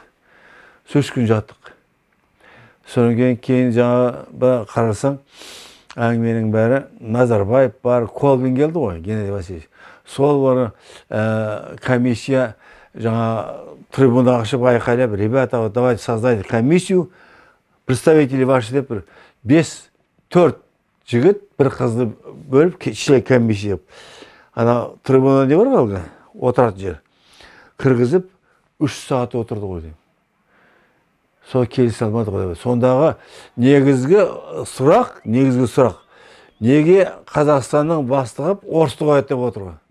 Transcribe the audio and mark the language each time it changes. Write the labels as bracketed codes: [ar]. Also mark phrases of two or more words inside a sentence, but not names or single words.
[kk] 3 күн жаттық. Содан кейін жаңа қарасаң, әңгіменің бәрі Назарбаев бар, Колбин келді ғой, Геннадий Васильевич. Сол бар комиссия жаңа трибунаға шығып айқайлап, [ru] ребята, давайте создайте комиссию, представители ваши [kk] деп бір 5-4 жігіт бір қызды бөліп, [ru] член комиссия. [kk] Ана трибуна не бар қалға? Отыратын жер. Кіргізіп, 3 сағат отырды ғой дейм. Сол келісе алмады ғой. Сондағы негізгі сұрақ, неге Қазақстанның бастығы орысты қояды деп отыр ғой.